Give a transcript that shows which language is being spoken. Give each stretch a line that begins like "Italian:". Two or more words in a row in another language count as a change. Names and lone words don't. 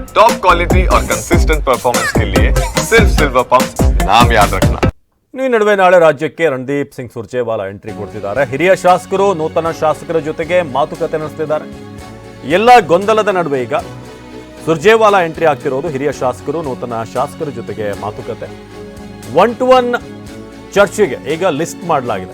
English: top quality
Hindi: और
English: consistent performance
Hindi: के लिए सिर्फ सिल्वर पंप नाम याद रखना।
Kannada: ಈ ನಡುವೆ ನಾಳೆ ರಾಜ್ಯಕ್ಕೆ ರಣದೀಪ್ ಸಿಂಗ್ ಸುರ್ಜೇವಾಲಾ ಎಂಟ್ರಿ ಕೊಡ್ತಿದ್ದಾರೆ. ಹಿರಿಯ ಶಾಸಕರು ನೂತನ ಶಾಸಕರ ಜೊತೆಗೆ ಮಾತುಕತೆ ನಡೆಸ್ತಿದ್ದಾರೆ. ಎಲ್ಲ ಗೊಂದಲದ ನಡುವೆ ಈಗ ಸುರ್ಜೇವಾಲಾ ಎಂಟ್ರಿ ಆಗ್ತಿರೋದು. ಹಿರಿಯ ಶಾಸಕರು ನೂತನ ಶಾಸಕರ ಜೊತೆಗೆ ಮಾತುಕತೆ. 1-to-1 ಚರ್ಚೆಗೆ ಈಗ ಲಿಸ್ಟ್ ಮಾಡಲಾಗಿದೆ.